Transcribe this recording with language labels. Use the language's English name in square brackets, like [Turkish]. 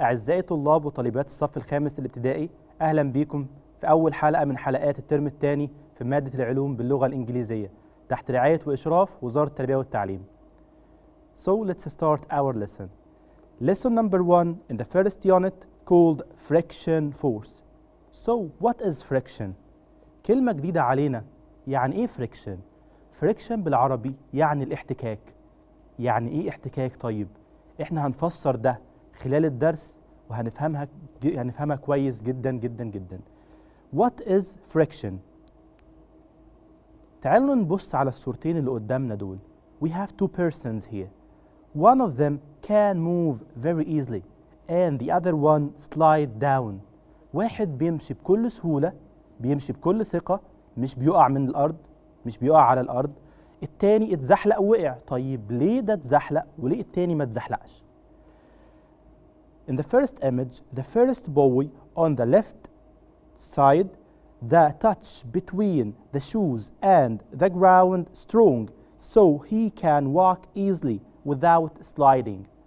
[Arabic] أعزائي طلاب وطالبات الصف الخامس الابتدائي، أهلا بكم في أول حلقة من حلقات الترم الثاني في مادة العلوم باللغة الإنجليزية تحت رعاية وإشراف وزارة التربية والتعليم. [English] So let's start our lesson. Lesson number 1 in the first unit called friction force. So what is friction؟ [Arabic] كلمة جديدة علينا. يعني إيه friction؟ friction بالعربي يعني الاحتكاك. يعني إيه احتكاك طيب؟ إحنا هنفسر ده خلال الدرس وهنفهمها كويس جدا جدا جدا. [English] What is friction؟ [Arabic] تعالوا نبص على الصورتين اللي قدامنا دول. [English] We have two persons here. One of them can move very easily and the other one slide down. [Arabic] واحد بيمشي بكل سهولة، بيمشي بكل ثقة، مش بيقع من الأرض، مش بيقع على الأرض. التاني اتزحلق ووقع. طيب ليه ده اتزحلق وليه التاني ما اتزحلقش؟ [English] In the first image, the first boy on the left side, the touch between the shoes and the ground strong, so he can walk easily without sliding.